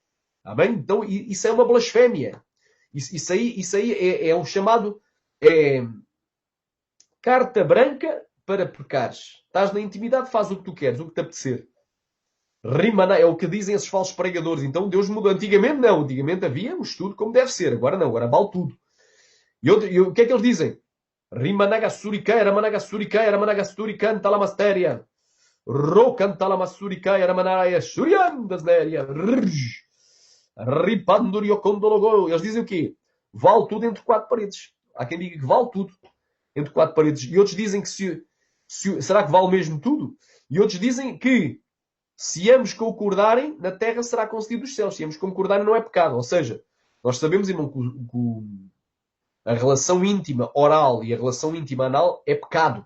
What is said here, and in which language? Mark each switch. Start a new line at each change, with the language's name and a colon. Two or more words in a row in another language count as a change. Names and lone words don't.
Portuguese: Então, isso é uma blasfémia. Isso aí é um chamado carta branca para pecares. Estás na intimidade, faz o que tu queres, o que te apetecer. Rimana é o que dizem esses falsos pregadores. Então Deus mudou. Antigamente não. Antigamente havia um estudo como deve ser. Agora não. Agora vale tudo. E o que é que eles dizem? Rimanagasurikai, Ramanagasturikai, Ramanagasturikan, Talamasteria. Rokan, Talamasturikai, Ramanaya, Shurian, Dasneria. Ripanduriokondologo. Eles dizem o quê? Vale tudo entre quatro paredes. Há quem diga que vale tudo entre quatro paredes. E outros dizem que será que vale mesmo tudo? E outros dizem que se ambos concordarem, na terra será concedido os céus. Se ambos concordarem, não é pecado. Ou seja, nós sabemos, irmão, que a relação íntima oral e a relação íntima anal é pecado.